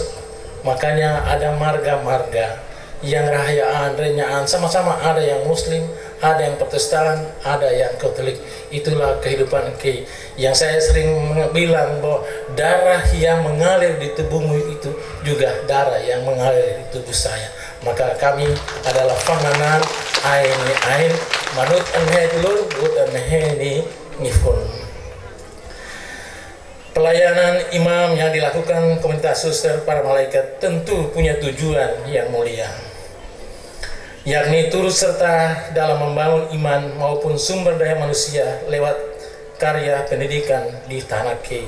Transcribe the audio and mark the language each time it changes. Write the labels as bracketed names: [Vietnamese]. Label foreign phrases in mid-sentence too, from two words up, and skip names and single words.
[Indonesian] Makanya ada marga-marga yang rahayaan, renyaan, sama-sama ada yang Muslim, ada yang Protestan, ada yang Katolik. Itulah kehidupan Kei. Yang saya sering bilang bahwa darah yang mengalir di tubuhmu itu juga darah yang mengalir di tubuh saya. [Kei] Maka kami adalah panganan ain manut anhe dulur but anhe ni ngifun. [Indonesian] Pelayanan imam yang dilakukan komunitas suster para malaikat tentu punya tujuan yang mulia, yakni turut serta dalam membangun iman maupun sumber daya manusia lewat karya pendidikan di tanah Kei.